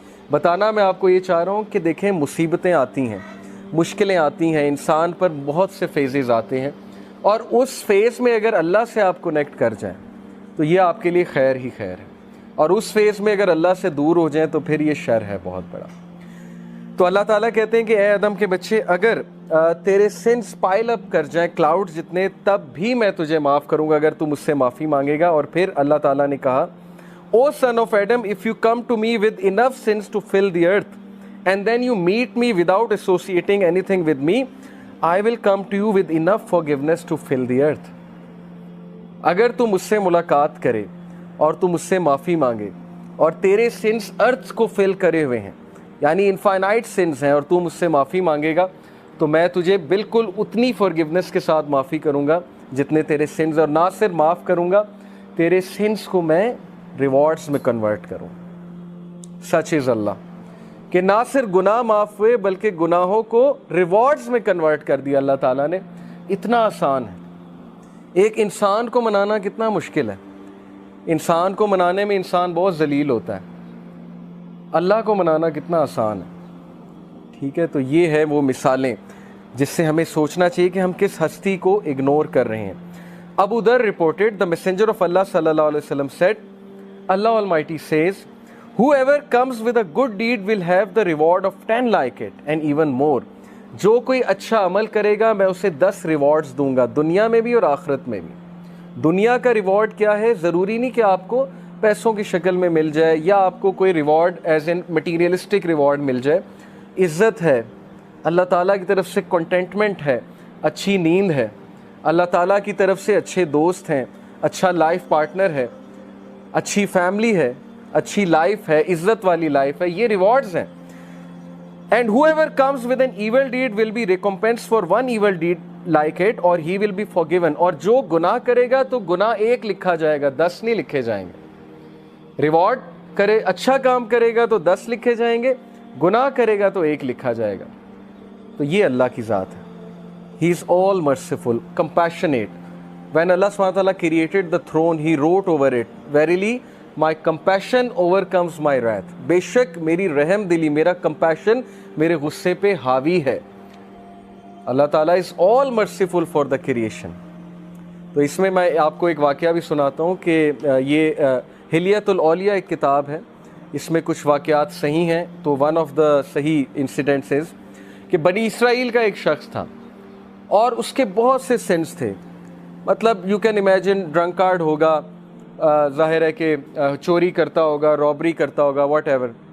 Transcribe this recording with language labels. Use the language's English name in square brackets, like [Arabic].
[Urdu] بتانا میں آپ کو یہ چاہ رہا ہوں کہ دیکھیں مصیبتیں آتی ہیں، مشکلیں آتی ہیں، انسان پر بہت سے فیزز آتے ہیں، اور اس فیز میں اگر اللہ سے آپ کنیکٹ کر جائیں تو یہ آپ کے لیے خیر ہی خیر ہے، اور اس فیز میں اگر اللہ سے دور ہو جائیں تو پھر یہ شر ہے بہت بڑا. تو اللہ تعالیٰ کہتے ہیں کہ اے آدم کے بچے، اگر تیرے سنس پائل اپ کر جائیں کلاؤڈ جتنے، تب بھی میں تجھے معاف کروں گا اگر تو مجھ سے معافی مانگے گا. اور پھر اللہ تعالیٰ نے کہا [English] O son of Adam, if you come to me with enough sins to fill the earth, and then you meet me without associating anything with me, I will come to you with enough forgiveness to fill the earth. [Urdu] اگر تو مجھ سے ملاقات کرے اور تو مجھ سے معافی مانگے اور تیرے سنس ارتھ کو فل کرے ہوئے ہیں، یعنی انفائنائٹ سنس ہیں، اور تو مجھ سے معافی مانگے گا تو میں تجھے بالکل اتنی فارگیونیس کے ساتھ معافی کروں گا جتنے تیرے سنس، اور نہ صرف معاف کروں گا، تیرے سنس کو میں ریوارڈز میں کنورٹ کروں. [English] Such is Allah. [Urdu] کہ نہ صرف گناہ معاف ہوئے بلکہ گناہوں کو ریوارڈز میں کنورٹ کر دیا اللہ تعالیٰ نے. اتنا آسان ہے. ایک انسان کو منانا کتنا مشکل ہے. انسان کو منانے میں انسان بہت ذلیل ہوتا ہے. اللہ کو منانا کتنا آسان ہے. ٹھیک ہے, تو یہ ہے وہ مثالیں جس سے ہمیں سوچنا چاہیے کہ ہم کس ہستی کو اگنور کر رہے ہیں. [English] ابو ذر reported, the messenger of Allah sallallahu alaihi wasallam said, Allah Almighty says, whoever comes with a good deed will have the reward of 10 like it and even more. [Urdu] جو کوئی اچھا عمل کرے گا میں اسے 10 ریوارڈز دوں گا, دنیا میں بھی اور آخرت میں بھی. دنیا کا ریوارڈ کیا ہے؟ ضروری نہیں کہ آپ کو پیسوں کی شکل میں مل جائے یا آپ کو کوئی reward [English] as an materialistic reward [Urdu] مل جائے. عزت ہے, اللہ تعالیٰ کی طرف سے کنٹینٹمنٹ ہے, اچھی نیند ہے, اللہ تعالیٰ کی طرف سے اچھے دوست ہیں, اچھا لائف پارٹنر ہے, اچھی فیملی ہے, اچھی لائف ہے, عزت والی لائف ہے. یہ ریوارڈز ہیں. [English] And whoever comes with an evil deed will be recompensed for one evil deed like it or he will be forgiven. [Urdu] اور جو گناہ کرے گا تو گناہ 1 لکھا جائے گا, 10 نہیں لکھے جائیں گے. ریوارڈ کرے, اچھا کام کرے گا تو 10 لکھے جائیں گے, گناہ کرے گا تو 1 لکھا جائے گا. تو یہ اللہ کی ذات ہے. [English] He is all merciful, compassionate. When Allah subhanahu wa ta'ala created the throne, he wrote over it, verily my compassion overcomes my wrath. [Urdu] بے شک میری رحم دلی, میرا compassion میرے غصے پہ حاوی ہے. [English] اللہ تعالیٰ is all merciful for the creation. [Urdu] تو اس میں آپ کو ایک واقعہ بھی سناتا ہوں کہ یہ حلیۃ الاولیاء ایک کتاب ہے, اس میں کچھ واقعات صحیح ہیں. تو [English] one of the صحیح incidents is [Urdu] کہ بنی اسرائیل کا ایک شخص تھا اور اس کے بہت سے سنس تھے. مطلب [English] you can imagine, [Urdu] ڈرنکارڈ ہوگا, ظاہر ہے کہ چوری کرتا ہوگا, رابری کرتا ہوگا, واٹ ایور.